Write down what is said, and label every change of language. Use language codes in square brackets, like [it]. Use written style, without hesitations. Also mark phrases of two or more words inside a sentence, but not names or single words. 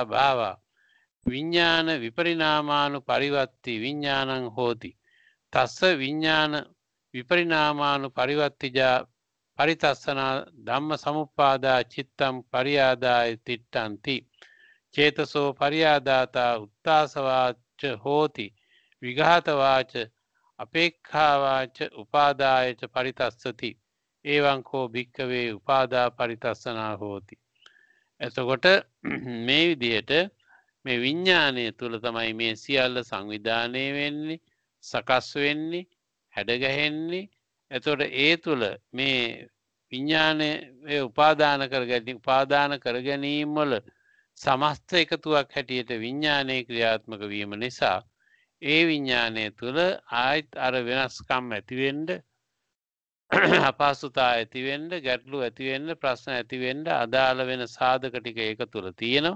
[pi] භාවා විඤ්ඤාණ විපරිණාමානු පරිවත්ති විඤ්ඤාණං හෝති තස්ස විඤ්ඤාණ විපරිණාමානු පරිවත්තිජා පරිතස්සනා ධම්ම සමුප්පාදා චිත්තම් පරියාදාය තිට්ඨන්ති චේතසෝ පරියාදාතා උත්තාසවාච හෝති විඝාතවාච අපේක්ඛාවාච උපාදායච පරිතස්සති එවං කෝ භික්ඛවේ උපාදා පරිතස්සනා හෝති. [si] එතකොට මේ විදිහට මේ විඤ්ඤාණය තුල තමයි මේ සියල්ල සංවිධානය වෙන්නේ, සකස් වෙන්නේ, හැඩගැහෙන්නේ. එතකොට ඒ තුල මේ විඤ්ඤාණය උපාදාන කර ගැනීම වල සමස්ත එකතුවක් හැටියට විඤ්ඤාණය ක්‍රියාත්මක වීම නිසා ඒ විඤ්ඤාණය තුල ආයත් අර වෙනස්කම් ඇති වෙන්න, අපහසුතා ඇති වෙන්න, ගැටලු ඇති වෙන්න, ප්‍රශ්න ඇති වෙන්න අදාළ වෙන සාධක ටික ඒක තුල තියෙනවා.